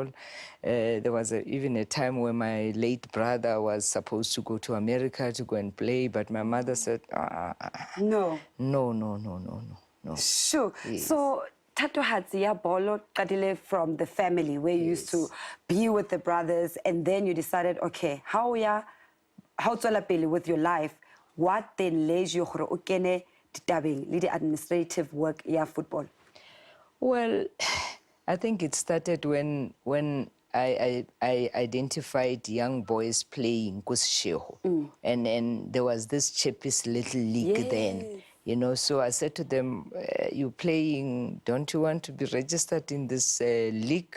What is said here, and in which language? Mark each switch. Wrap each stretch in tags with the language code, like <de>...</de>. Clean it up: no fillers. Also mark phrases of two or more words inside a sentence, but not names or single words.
<en>There was even a time when my late brother was supposed to go to America to go and play, but my mother said, No. No. Sure. Yes. So, Tato Hatsia Bolo Kadile from the family where you used to be with the brothers, and then you decided, okay, how</en> <st>tswela pele</st> <en>with your life? What then led you to</en> <st>ukene ditabeng le</st> <en>the administrative work ya football? Well, I think it started when I identified young boys playing Kusheho. And there was this cheapest little league then. You know, so I said to them, you playing, don't you want to be registered in this league?</en>